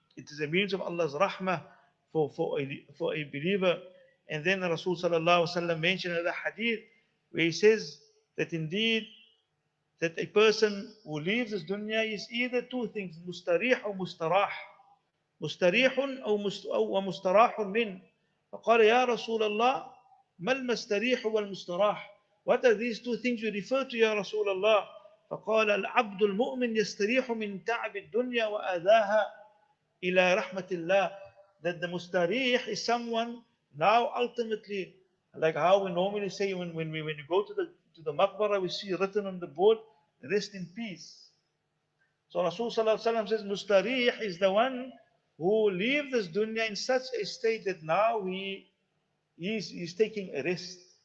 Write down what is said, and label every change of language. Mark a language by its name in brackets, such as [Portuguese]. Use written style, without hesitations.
[English] It is a means of Allah's rahmah for a believer. And then Rasul sallallahu alaihi wasallam mentioned in the hadith where he says that indeed that a person who leaves this dunya is either two things, mustarih or mustarah. [Arabic] Mustarihun or mustarahun min. فقال يا رسول الله ما المستريح والمستراح. [English] What are these two things you refer to, [Arabic] يا رسول الله? فقال العبد المؤمن يستريح من تعب الدنيا وأذاها إلى رحمة الله. [English] That the mustarih is someone now ultimately, like how we normally say when you go to the maqbarah, we see written on the board, rest in peace. So Rasul sallallahu alaihi wasallam says, mustarih is the one who leaves this dunya in such a state that now he's taking a rest.